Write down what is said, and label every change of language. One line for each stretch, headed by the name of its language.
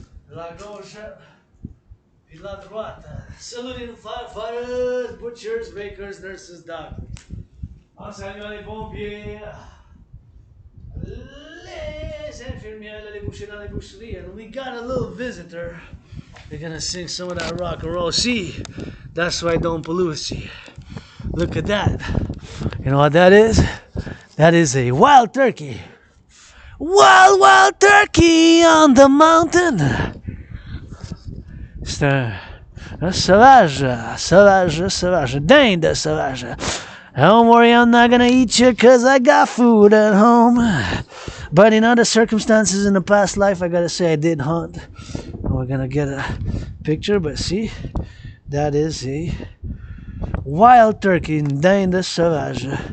French: La gauche, puis la droite.
English: Saluting the firefighters, butchers, bakers, nurses, doctors.
French: En saluant les pompiers, les infirmières, les bouchers dans les boucheries.
English: And we got a little visitor. They're gonna sing some of that rock and roll. See, that's why don't pollute. See, look at that. You know what that is? That is a wild turkey. Wild, wild turkey on the mountain.
French: C'est un sauvage, sauvage, dinde sauvage.
English: Don't worry, I'm not gonna eat you cause I got food at home. But in other circumstances in the past life, I gotta say I did hunt. We're gonna get a picture, but see, that is a wild turkey,
French: dinde sauvage.